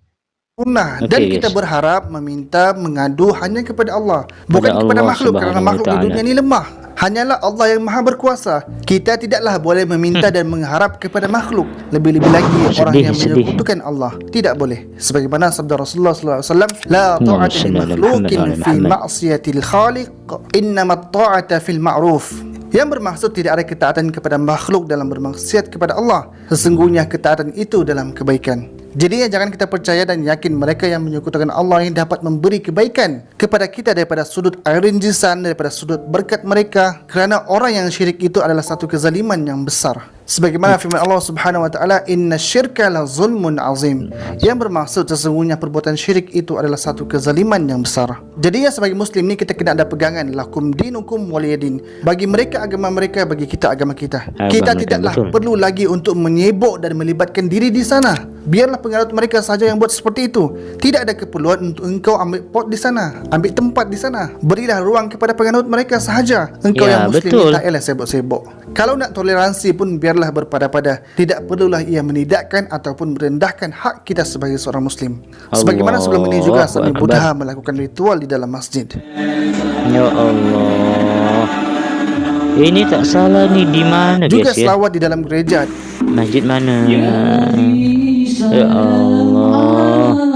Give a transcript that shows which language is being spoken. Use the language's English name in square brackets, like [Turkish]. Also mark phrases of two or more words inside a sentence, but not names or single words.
[Malay] Dan kita berharap, meminta, mengadu hanya kepada Allah, bukan kepada makhluk, kerana makhluk di dunia ni lemah. Hanyalah Allah yang maha berkuasa. Kita tidaklah boleh meminta dan mengharap kepada makhluk, lebih-lebih lagi orang yang menyekutukan Allah. Tidak boleh. Sebagaimana sabda Rasulullah SAW, [Arabic] لا طاعة لمخلوق في معصية الخالق إنما الطاعة في المعروف. [Malay] Yang bermaksud tidak ada ketaatan kepada makhluk dalam bermaksiat kepada Allah. Sesungguhnya ketaatan itu dalam kebaikan. Jadi jangan kita percaya dan yakin mereka yang menyekutukan Allah yang dapat memberi kebaikan kepada kita daripada sudut air rinjisan, daripada sudut berkat mereka, kerana orang yang syirik itu adalah satu kezaliman yang besar. Sebagaimana firman Allah [Arabic] سبحانه وتعالى, "إن الشرك لظلم عظيم." [Malay] Yang bermaksud sesungguhnya perbuatan syirik itu adalah satu kezaliman yang besar. Jadi ya, sebagai muslim ni kita kena ada pegangan, [Arabic] لكم دينكم ولي دين. [Malay] Bagi mereka agama mereka, bagi kita agama kita. Kita tidaklah perlu lagi untuk menyebok dan melibatkan diri di sana. Biarlah pengarut mereka saja yang buat seperti itu. Tidak ada keperluan untuk engkau ambil pot di sana, ambil tempat di sana. Berilah ruang kepada pengarut mereka sahaja. Engkau yang muslim tak payah sibuk-sibuk. Kalau nak toleransi pun biarlah berpada-pada. Tidak perlulah ia menidakkan ataupun merendahkan hak kita sebagai seorang muslim. Sebagaimana sebelum ini juga Sami Buddha melakukan ritual di dalam masjid. [Arabic] يا الله, [Malay] ini tak salah nih, di mana juga guys ya? selawat di dalam gereja. Masjid mana? [Arabic] يا الله.